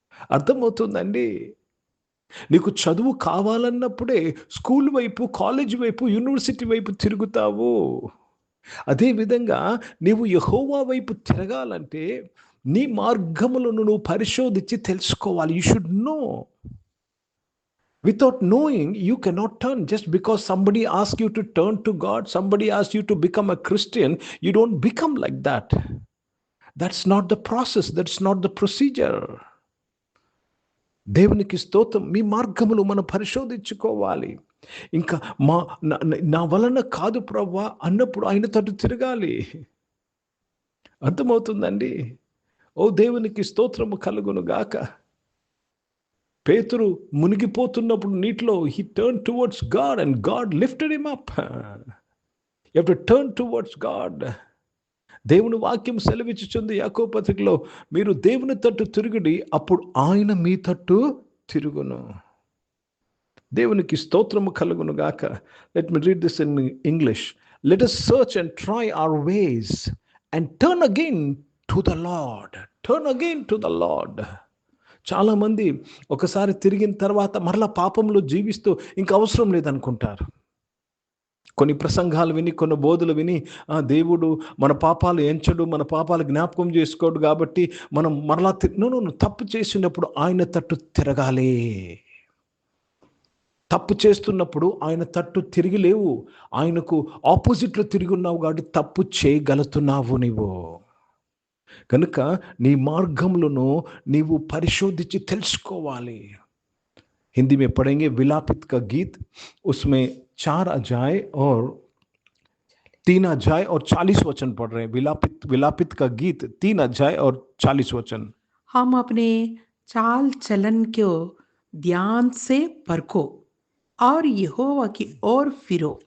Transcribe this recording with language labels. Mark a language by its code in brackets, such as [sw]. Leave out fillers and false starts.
[te] అర్థమవుతుందండి? నీకు చదువు కావాలన్నప్పుడే స్కూల్ వైపు, కాలేజ్ వైపు, యూనివర్సిటీ వైపు తిరుగుతావు. అదేవిధంగా నీవు యెహోవా వైపు తిరగాలంటే నీ మార్గములను నువ్వు పరిశోధించి తెలుసుకోవాలి. [en] You should know. Without knowing, you cannot turn. Just because somebody asks you to turn to God, somebody asks you to become a Christian, you don't become like that. That's not the process. That's not the procedure. [te] దేవునికి స్తోత్రం. మీ మార్గములు మనం పరిశోధించుకోవాలి. ఇంకా నా వలన కాదు ప్రభువా అన్నప్పుడు ఆయన తట్టు తిరగాలి. అర్థమవుతుందండి? ఓ దేవునికి స్తోత్రము కలుగును గాక. పేతురు మునిగిపోతున్నప్పుడు నీటిలో [en] he turned towards God and God lifted him up. You have to turn towards God. [te] దేవుని వాక్యం సెలవిచ్చుచుంది యాకోబు పత్రికలో, మీరు దేవుని తట్టు తిరుగుడి, అప్పుడు ఆయన మీ తట్టు తిరుగును. దేవునికి స్తోత్రము కలుగును గాక. [en] Let me read this in English. Let us search and try our ways and turn again to the Lord. Turn again to the Lord. [te] చాలామంది ఒకసారి తిరిగిన తర్వాత మరలా పాపంలో జీవిస్తూ ఇంక అవసరం లేదనుకుంటారు. కొన్ని ప్రసంగాలు విని, కొన్ని బోధలు విని, దేవుడు మన పాపాలు ఎంచడు, మన పాపాలు జ్ఞాపకం చేసుకోడు కాబట్టి మనం మరలా తప్పు చేసినప్పుడు ఆయన తట్టు తిరగాలి. తప్పు చేస్తున్నప్పుడు ఆయన తట్టు తిరిగి లేవు, ఆయనకు ఆపోజిట్లో తిరిగి ఉన్నావు కాబట్టి తప్పు చేయగలుగుతున్నావు నీవు. కనుక నీ మార్గములను నీవు పరిశోధించి తెలుసుకోవాలి. [hi] हिंदी में पढ़ेंगे विलापित का गीत, उसमें 4 अध्याय और 3 अध्याय और 40 वचन पढ़ रहे हैं. विलापित का गीत 3 अध्याय और 40 वचन. हम अपने चाल चलन को ध्यान से परखो और यहोवा की ओर फिरो.